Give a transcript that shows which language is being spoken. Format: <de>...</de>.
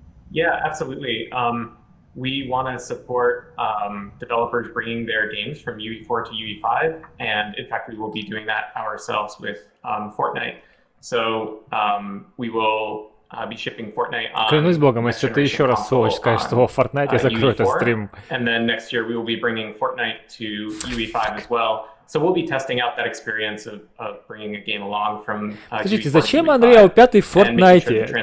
<en>Yeah, absolutely. We want to support developers bringing their games from UE4 to UE5, and in fact, we will be doing that ourselves with Fortnite. So we will be shipping Fortnite on.</en> <ru>Клянусь богом, если ты еще раз сволочь скажешь, что в Fortnite я закрою этот стрим.</ru> <en>And then next year we will be bringing Fortnite to UE5 as well. So we'll be testing out that experience of bringing a game along from.</en> <ru>Скажите, зачем Unreal 5 в Fortnite?</ru>